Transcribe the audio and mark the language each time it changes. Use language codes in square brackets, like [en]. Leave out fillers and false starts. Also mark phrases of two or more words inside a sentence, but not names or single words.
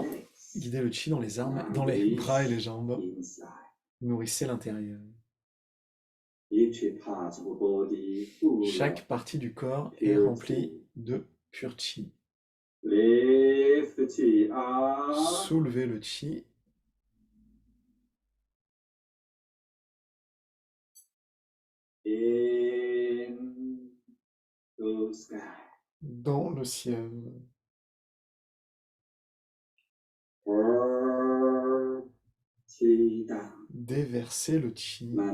[en] legs, [fr] Guidez le Chi dans les armes, dans les bras et les jambes, [en] inside. [fr] nourrissez l'intérieur. [en] Each part of body full [fr] Chaque [en] of [fr] partie du corps est [en] pure [fr] remplie [en] qi. [fr] de pur Chi. [en] Lift the qi up. [fr] Soulevez le Chi, [en] In to sky. [fr] dans le ciel. Déverser le chi.